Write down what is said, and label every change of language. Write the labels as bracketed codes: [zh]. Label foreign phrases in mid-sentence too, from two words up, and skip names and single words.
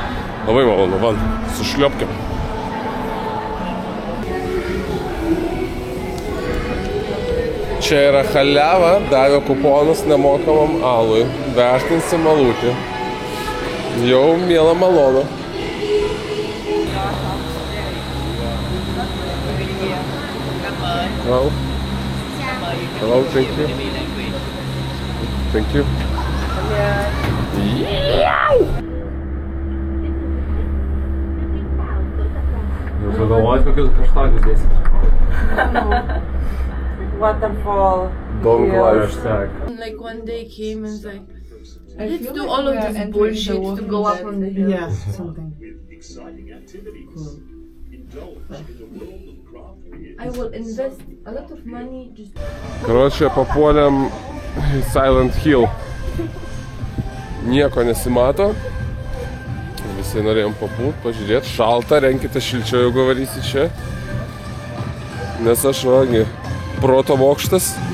[lt] Labai malonu, van, sušliopkiam. Čia yra chaliava, davė kuponus nemokamam alui, vertinsim alutį. Jau miela malonu. [en] Hello. Hello, thank you. Thank you. [lt] Pagalvojat, kokius hashtagus dėsit? [en] Waterfall. Don't lie. Hashtag. Like one day came and like, let's do all of this bullshit to go up on the hill. Yeah, something. Cool. I will invest a lot of money just... [lt] Karočią, papuolėm į Silent Hill. Nieko nesimato. Visi norėjom papult, pažiūrėti. Šalta, renkite šilčiau, jeigu varysi čia. Nes aš vagi proto bokštas.